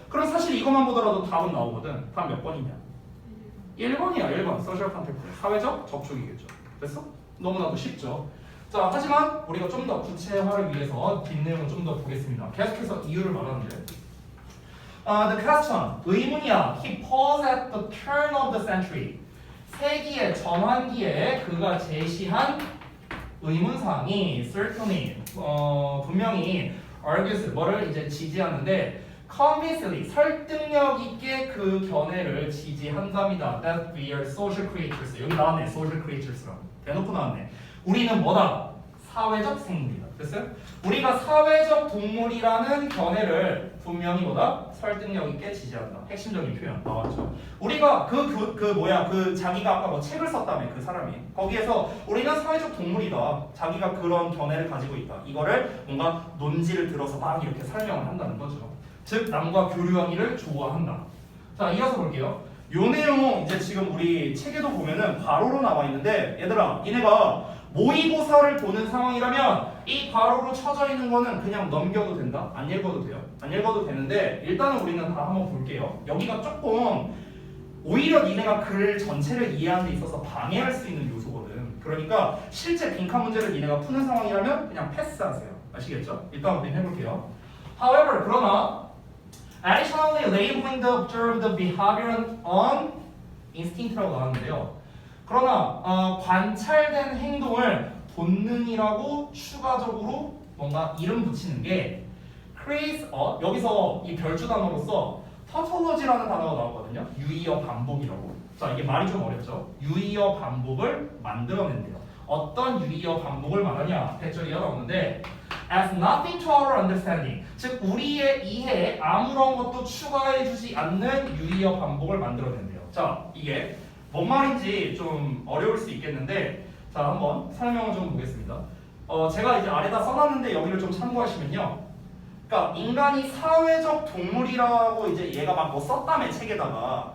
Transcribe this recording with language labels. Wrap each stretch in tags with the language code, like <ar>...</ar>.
<ko>그럼 사실 이것만 보더라도 답은 나오거든. 답 몇 번이냐? 1번이야. 1번. 소셜 컨택트. 사회적 접촉이겠죠. 됐어? 너무나도 쉽죠. 자, 하지만 우리가 좀 더 구체화를 위해서 뒷내용을 좀 더 보겠습니다. 계속해서 이유를 말하는데</ko> <en>The question,</en> <ko>의문이야.</ko> <en>He paused at the turn of the century.</en> <ko>세기의 전환기에 그가 제시한 의문사항이 certainly 분명히 argues 뭐를 이제 지지하는데 convincingly 설득력 있게 그 견해를 지지한답니다.</ko> <en>That we are social creatures.</en> <ko>여기 나왔네. social creatures라고. 대놓고 나왔네. 우리는 뭐다? 사회적 생물이다. 됐어요? 우리가 사회적 동물이라는 견해를 분명히 뭐다? 설득력 있게 지지한다. 핵심적인 표현 나왔죠. 우리가 그 자기가 아까 뭐 책을 썼다며 그 사람이 거기에서 우리는 사회적 동물이다. 자기가 그런 견해를 가지고 있다. 이거를 뭔가 논지를 들어서 막 이렇게 설명을 한다는 거죠. 즉 남과 교류하기를 좋아한다. 자, 이어서 볼게요. 요 내용 이제 지금 우리 책에도 보면은 괄호로 나와 있는데 얘들아, 니네가 모의고사를 보는 상황이라면 이 괄호로 쳐져 있는 거는 그냥 넘겨도 된다. 안 읽어도 돼요. 안 읽어도 되는데 일단은 우리는 다 한번 볼게요. 여기가 조금 오히려 니네가 글 전체를 이해하는 데 있어서 방해할 수 있는 요소거든. 그러니까 실제 빈칸 문제를 니네가 푸는 상황이라면 그냥 패스하세요. 아시겠죠? 일단 우리 해볼게요.</ko> <en>However,</en> <ko>그러나</ko> <en>additionally labeling the observed behavior on instinct</en> <ko>라고 나왔는데요. 그러나 관찰된 행동을 본능이라고 추가적으로 뭔가 이름 붙이는 게 creates 여기서 이 별주 단어로서 tautology라는 단어가 나오거든요. 유의어 반복이라고. 자, 이게 말이 좀 어렵죠. 유의어 반복을 만들어낸대요. 어떤 유의어 반복을 말하냐? 대절이가 나오는데</ko> <en>as nothing to our understanding.</en> <ko>즉 우리의 이해에 아무런 것도 추가해주지 않는 유의어 반복을 만들어낸대요. 자, 이게 뭔 말인지 좀 어려울 수 있겠는데 자, 한번 설명을 좀 보겠습니다. 제가 이제 아래다 써놨는데 여기를 좀 참고하시면요. 그러니까 인간이 사회적 동물이라고 이제 얘가 막 뭐 썼다며 책에다가.</ko>